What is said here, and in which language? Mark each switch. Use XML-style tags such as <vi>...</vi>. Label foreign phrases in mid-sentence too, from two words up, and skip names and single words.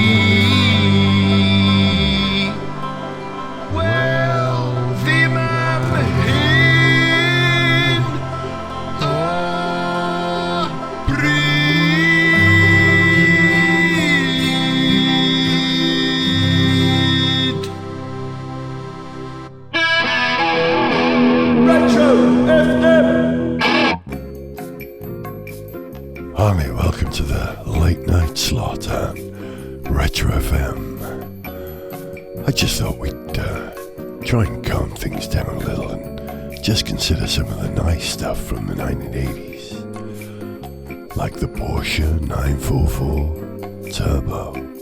<cy>Wel, ddim am hyn o bryd.</cy> <en>Retro FM. Hi, welcome to the late night slot on Retro FM. I just thought we'd try and calm things down a little and just consider some of the nice stuff from the 1980s, like the Porsche 944 Turbo.</en>